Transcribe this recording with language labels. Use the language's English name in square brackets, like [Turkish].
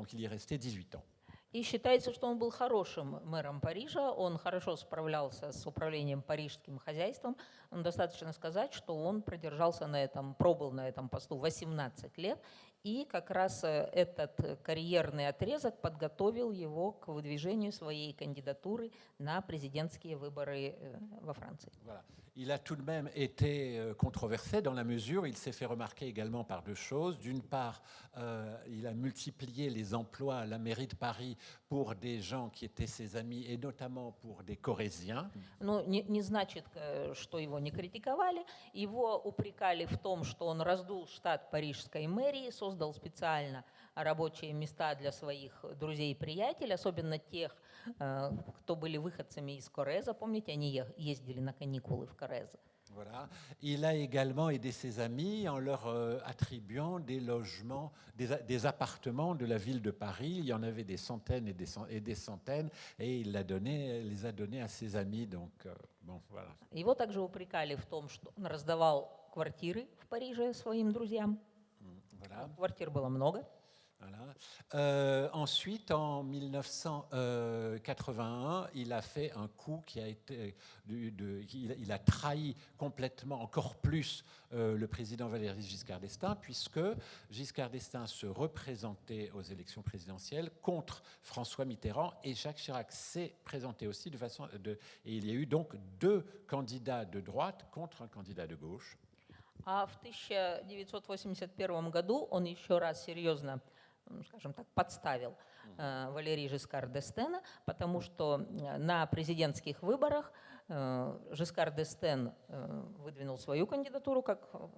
[French] Donc il y est resté 18 ans. [Russian] И считается, что он был хорошим мэром Парижа, он хорошо справлялся с управлением парижским хозяйством. Достаточно сказать, что он пробыл на этом посту 18 лет, и как раз этот карьерный отрезок подготовил его к выдвижению своей кандидатуры на президентские выборы во Франции. [French] Voilà. Il a tout de même été controversé dans la mesure où il s'est fait remarquer également par 2 choses. D'une part, il a multiplié les emplois à la mairie de Paris pour des gens qui étaient ses amis et notamment pour des Corréziens. [Russian] Но не значит, что его не критиковали. Его упрекали в том, что он раздул штат парижской мэрии, создал специально рабочие места для своих друзей и приятелей, особенно тех, кто были выходцами из Корреза. Помните, они ездили на каникулы в Коррез. [French] Voilà. Il a également aidé ses amis en leur attribuant des logements, des appartements de la ville de Paris. Il y en avait des centaines et des centaines, et il les a donnés à ses amis. Donc, bon, voilà. [Russian] Его также упрекали в том, что он раздавал квартиры в Париже своим друзьям. [French] Voilà. [Russian] Квартир было много. [French] Voilà. Ensuite, en 1981, il a fait un coup qui a été... il a trahi complètement, encore plus, le président Valéry Giscard d'Estaing, puisque Giscard d'Estaing se représentait aux élections présidentielles contre François Mitterrand, et Jacques Chirac s'est présenté aussi de façon... et il y a eu donc 2 candidats de droite contre un candidat de gauche. [Russian] А в 1981 году он еще раз серьезно, скажем так, подставил Валерий Жискар д'Эстена, потому что на президентских выборах Жискар д'Эстен выдвинул свою кандидатуру как